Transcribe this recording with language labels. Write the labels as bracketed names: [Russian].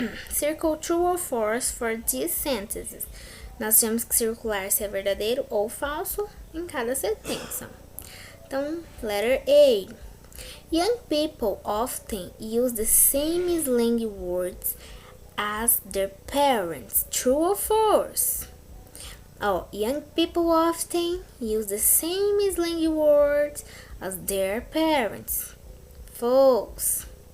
[English] Circle true or false for these sentences. [Portuguese] Nós temos que circular se é verdadeiro ou falso em cada sentença. Então, letter A. [English] Young people often use the same slang words as their parents. True or false? Young people often use the same slang words as their parents. False.